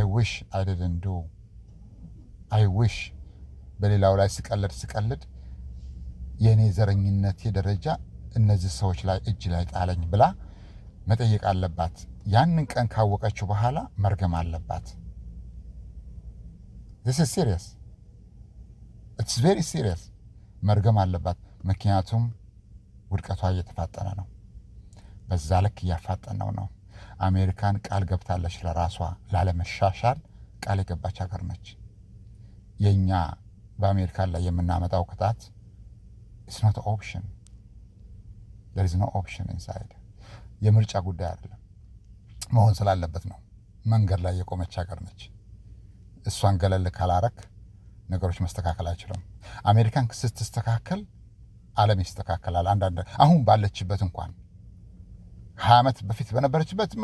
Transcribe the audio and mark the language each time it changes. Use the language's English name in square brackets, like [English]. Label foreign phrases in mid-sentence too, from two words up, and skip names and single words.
[English] I wish [Amharic] በሌላው ላይ ስቀልድ የእኔ ዘረኝነቴ ደረጃ እነዚህ ሰዎች ላይ እጅ ላይ ጣለኝ ብላ መጠየቅ አለባት። ያንን ቀን ካወቀችው በኋላ መርገም አለባት። [English] this is serious, it's very serious። [Amharic] መርገም አለባት። ምክንያቱም ውድቀቷ እየተፋጠነ ነው። በዛ ልክ እያፋጠነው ነው። አሜሪካን ቃል ገብታለች ለራሷ ላለመሻሻል ቃል የገባች ሀገር ነች። የኛ በአሜሪካን ላይ የምናመጣው ቅጣት [English] it's not an option, there is no option inside። [Amharic] የምርጫ ጉዳይ አይደለም፣ መሆን ስላለበት ነው። መንገድ ላይ የቆመች ሀገር ነች። እሷን ገለል ካላረክ ነገሮች መስተካከል አይችሉም። አሜሪካን ስትስተካከል ዓለም ይስተካከላል። አንዳንድ አሁን ባለችበት እንኳን 20 ዓመት በፊት በነበረችበትማ